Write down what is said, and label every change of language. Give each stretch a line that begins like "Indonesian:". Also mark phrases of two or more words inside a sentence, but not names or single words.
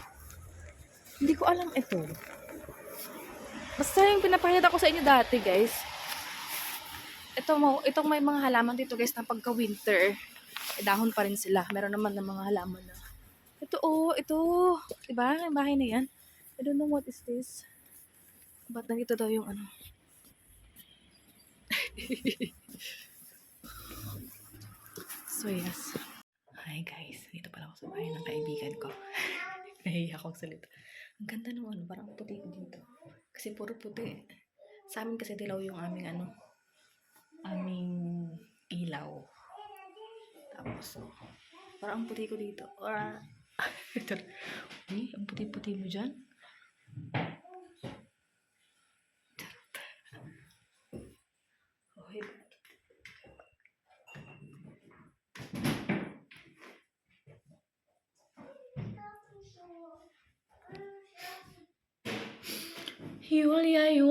Filipino: Hindi ko alam ito. Basta yung pinapahid ako sa inyo dati, guys. Itong may mga halaman dito, guys, na pagka-winter, dahon pa rin sila. Meron naman ng mga halaman na. Ito. Diba? Yung bahay na yan.
English: I don't know what is this.
Filipino: Ba't nandito daw yung So, yes. Hi, guys. Dito pala ako sa bahay ng kaibigan ko. Nahiya akong salita. Ang ganda ng parang puti dito. Kasi puro puti. Sa amin kasi dilaw yung aming ilaw. Tapos, parang ang puti ko dito. Uy, ang puti-puti mo dyan. Okay. Julia.